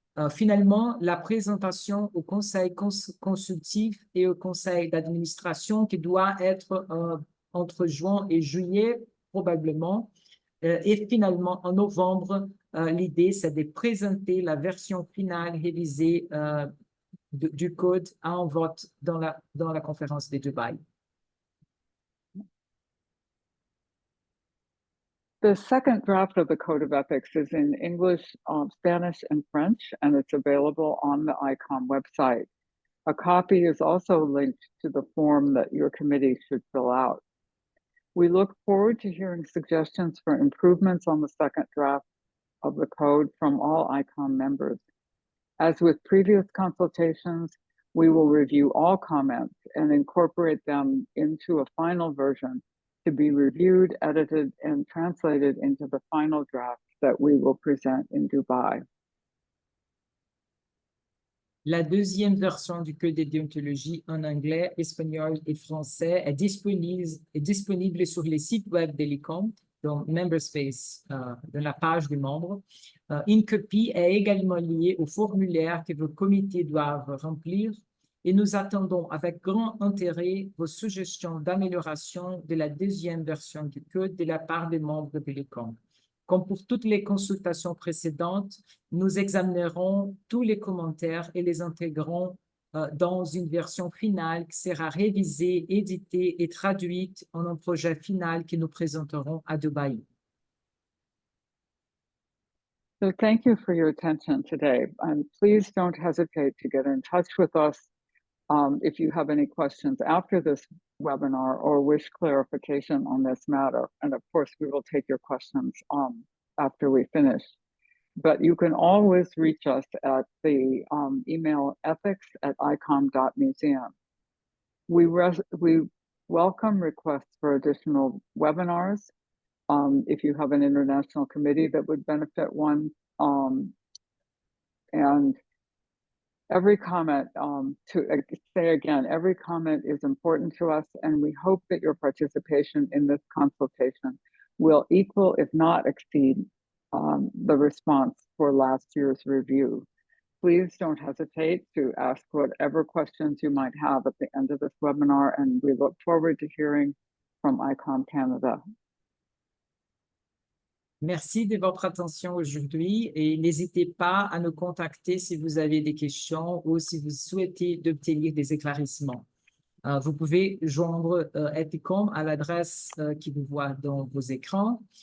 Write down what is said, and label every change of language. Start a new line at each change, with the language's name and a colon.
French: Finalement, la présentation au conseil consultif et au conseil d'administration qui doit être entre juin et juillet probablement. Et finalement, en novembre, l'idée, c'est de présenter la version finale révisée du code à un vote dans la conférence de Dubaï.
English: The second draft of the Code of Ethics is in English, Spanish, and French, and it's available on the ICOM website. A copy is also linked to the form that your committee should fill out. We look forward to hearing suggestions for improvements on the second draft of the code from all ICOM members. As with previous consultations, we will review all comments and incorporate them into a final version to be reviewed, edited, and translated into the final draft that we will present in Dubai.
French: La deuxième version du Code de déontologie en anglais, espagnol et français est disponible sur les sites web de l'ICOM, dans Memberspace, dans la page des membres. Une copie est également liée au formulaire que vos comités doivent remplir et nous attendons avec grand intérêt vos suggestions d'amélioration de la deuxième version du code de la part des membres de l'ICOM. Comme pour toutes les consultations précédentes, nous examinerons tous les commentaires et les intégrerons dans une version finale qui sera révisée, éditée et traduite en un projet final que nous présenterons à Dubaï.
English: So thank you for your attention today. And please don't hesitate to get in touch with us if you have any questions after this webinar or wish clarification on this matter. And of course, we will take your questions after we finish. But you can always reach us at the email ethics@icom.museum. We welcome requests for additional webinars if you have an international committee that would benefit one. And every comment, to say again, every comment is important to us, and we hope that your participation in this consultation will equal, if not exceed, the response for last year's review. Please don't hesitate to ask whatever questions you might have at the end of this webinar, and we look forward to hearing from ICOM Canada.
French: Merci de votre attention aujourd'hui et n'hésitez pas à nous contacter si vous avez des questions ou si vous souhaitez obtenir des éclaircissements. Vous pouvez joindre ETHCOM à l'adresse qui vous voit dans vos écrans.